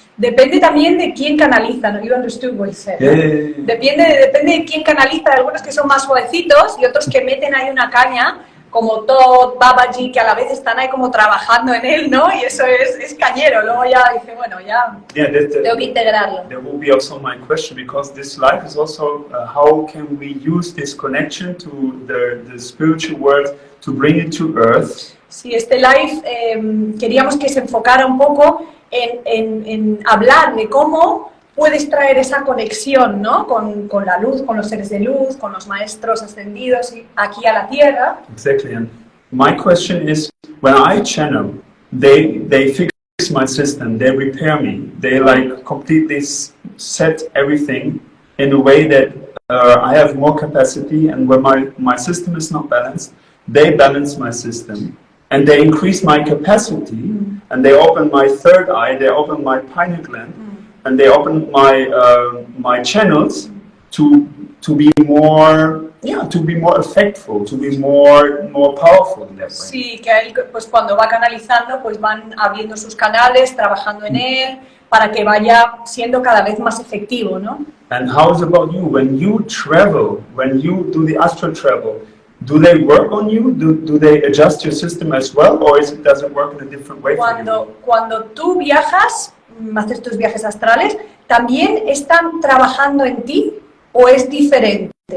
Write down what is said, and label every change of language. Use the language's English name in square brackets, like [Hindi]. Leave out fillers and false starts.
[Spanish] Depende también de quién canaliza, ¿no? [English] You understood what he said. [Spanish] Depende de quién canaliza, algunos que son más suavecitos y otros que meten ahí una caña, como Todd, Babaji, que a la vez están ahí como trabajando en él, ¿no? Y eso es cañero, luego ya dice, bueno, ya tengo que integrarlo. [English] There will be also my question, because this life is also how can we use this connection to the spiritual world to bring it to earth? [Spanish] Sí, este live queríamos que se enfocara un poco en hablar de cómo puedes traer esa conexión, ¿no? con la luz, con los seres de luz, con los maestros ascendidos aquí a la Tierra. [English] Exactly. And my question is, when I channel, they fix my system, they repair me, they like completely set everything in a way that I have more capacity, and when my system is not balanced, they balance my system. And they increase my capacity, and they open my third eye, they open my pineal gland, and they open my channels to be more effectful, to be more powerful in that way. [Spanish] Sí, que él, pues cuando va canalizando, pues van abriendo sus canales, trabajando en él, para que vaya siendo cada vez más efectivo, ¿no? [English] And how is about you? When you travel, when you do the astral travel, do they work on you? Do they adjust your system as well, or does it work in a different way for you? [Spanish] Cuando tú viajas, haces tus viajes astrales, ¿también están trabajando en ti o es diferente?